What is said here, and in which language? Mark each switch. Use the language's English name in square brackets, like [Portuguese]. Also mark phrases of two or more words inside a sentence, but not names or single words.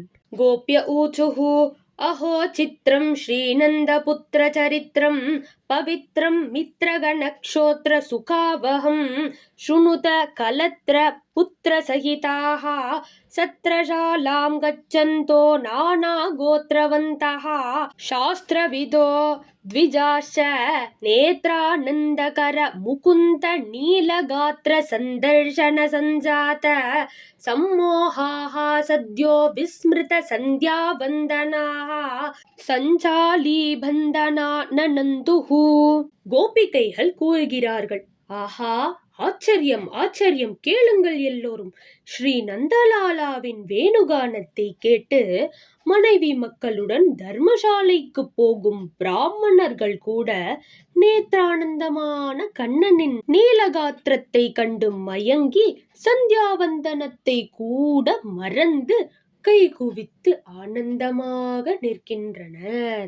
[Sanskrit] गोप्य ऊचुः अहो चित्रं श्रीनन्दपुत्र चरित्रं पवित्रं मित्रगणश्रोत्र सुखावहं शृणुत कलत्र पुत्र सहिताः सत्रशालां गच्छन्तो नाना गोत्रवन्तः शास्त्रविदो द्विजाश्च नेत्रानन्दकर मुकुन्द नीलगात्र सन्दर्शन सञ्जात सम्मोहाः सद्यो विस्मृत सन्ध्यावन्दनाः साञ्जलिबन्धना ननन्दुः. [Tamil] கோபிகைகள் கூறுகிறார்கள், ஆஹா, ஆச்சரியம் ஆச்சரியம், கேளுங்கள் எல்லோரும். ஸ்ரீ நந்தலாலாவின் வேணுகானத்தை கேட்டு மனைவி மக்களுடன் தர்மசாலைக்கு போகும் பிராமணர்கள் கூட நேத்ரானந்தமான கண்ணனின் நீலகாத்திரத்தை கண்டு மயங்கி சந்தியாவந்தனத்தை கூட மறந்து கை குவித்து ஆனந்தமாக நிற்கின்றனர்.